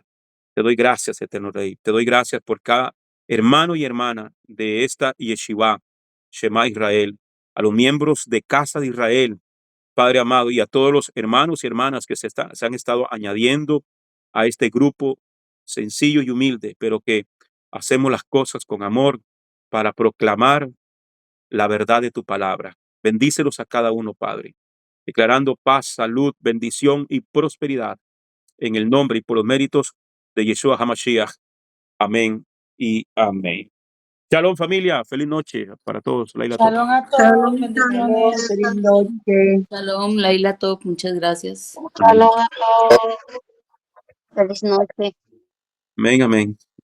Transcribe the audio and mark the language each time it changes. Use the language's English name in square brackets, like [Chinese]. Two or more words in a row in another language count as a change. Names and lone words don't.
[Spanish] Te doy gracias, eterno Rey. Te doy gracias por cada hermano y hermana de esta yeshiva, Shema Israel, a los miembros de Casa de Israel, Padre amado, y a todos los hermanos y hermanas que se han estado añadiendo a este grupo sencillo y humilde, pero que hacemos las cosas con amor para proclamar la verdad de tu palabra. Bendícelos a cada uno, Padre, declarando paz, salud, bendición y prosperidad en el nombre y por los méritos de [Hebrew] ישוע המשיח. [Spanish] Amén y amén. Shalom, familia. Feliz noche para todos. [Hebrew] לילה טוב. [Spanish] Shalom a todos, Shalom, bendiciones. feliz noche. Shalom, [Hebrew] לילה טוב, [Spanish] muchas gracias. Shalom a todos. Feliz noche. Amén, amén.